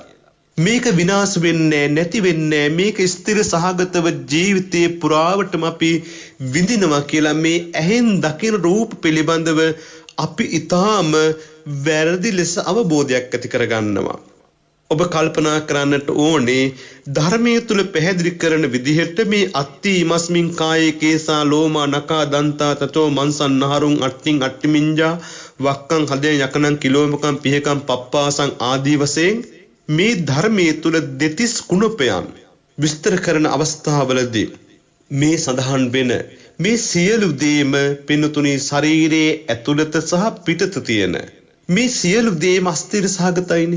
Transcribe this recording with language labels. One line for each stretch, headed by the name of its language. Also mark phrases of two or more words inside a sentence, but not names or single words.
Sinhala: මේක විනාශ වෙන්නේ නැති වෙන්නේ, මේක ස්ථිර සහගතව ජීවිතේ පුරාවටම අපි විඳිනවා කියලා මේ ඇහෙන් දකින රූප පිළිබඳව අපි ඊටාම වැරදි ලෙස අවබෝධයක් ඇති කරගන්නවා. ඔබ කල්පනා කරන්නට ඕනේ ධර්මයේ තුල පැහැදිලි කරන විදිහට මේ
Pali: අත්ති මස්මින් කායේ කේසා ලෝමා නකා දන්තා තතෝ මන්සන්නහරුන් අට්ටින් අට්ටිමින්ජා වක්කං හදේ යකනං කිලෝමකම් පිහකම් පප්පාසං ආදී
Sinhala: වශයෙන් මේ ධර්මයේ තුල දෙතිස් කුණපයන් විස්තර කරන අවස්ථාවලදී මේ සඳහන් වෙන මේ සියලු දේම පින්තුණි ශරීරයේ ඇතුළත සහ පිටත තියෙන මේ සියලු දේම අස්තිර සහගතයිනේ.